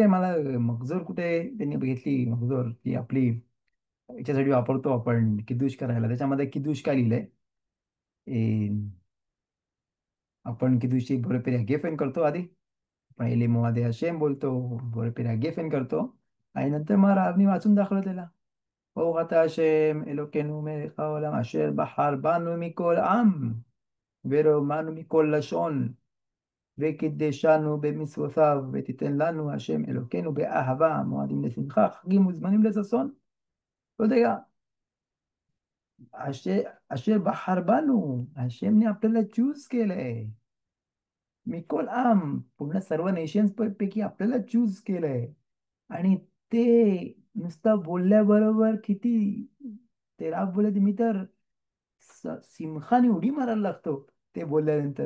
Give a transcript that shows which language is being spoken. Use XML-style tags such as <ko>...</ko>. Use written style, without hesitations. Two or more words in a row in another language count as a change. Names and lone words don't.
<mr>मला मगजोर कुठे त्यांनी बघितली, मगजोर ती आपली याच्यासाठी वापरतो आपण किदूश करायला, त्याच्यामध्ये किदूश काय लिहिलंय. ए, आपण किदूशची</mr> <he>בורא פרי הגפן</he> <mr>करतो आधी. पहिले</mr> <he>מודה השם</he> <mr>बोलतो,</mr> <he>בורא פרי הגפן</he> <mr>करतो, आणि नंतर मग रावनी वाचून दाखवलं त्याला.</mr> <he>ברוך אתה השם אלוקינו מלך העולם אשר בחר בנו מכל עם ורומנו מכל לשון וקידשנו במצוותיו ותיתן לנו השם אלוקינו באהבה מועדים לשמחה חגים וזמנים לששון. לא יודע, אשר בחר בנו,</he> <mr>हशेमने आपल्याला चूज केलंय.</mr> <he>מכל עם,</he> <mr>पूर्ण सर्व नेशन्स पैकी आपल्याला चूज केलंय. आणि ते नुसतं बोलल्याबरोबर किती ते राग बोलले, मी तर सिंहाने उडी मारायला लागतो ते बोलल्यानंतर.</mr>